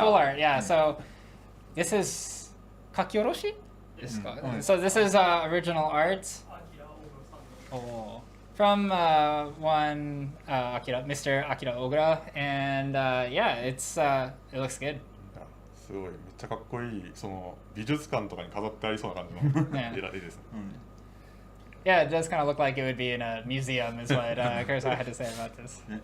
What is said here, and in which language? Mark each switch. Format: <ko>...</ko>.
<en>full art, yeah. So this is Kakioroshi? So this is original art. Oh. From one Mr. Akira Ogura, and yeah, it looks good.</en> <ja>すごいめっちゃかっこいいその美術館とかに飾ってありそうな感じの絵ですね。</ja> <en>Yeah, it does kind of look like it would be in a museum, is what Kurosawa had to say about this.</en>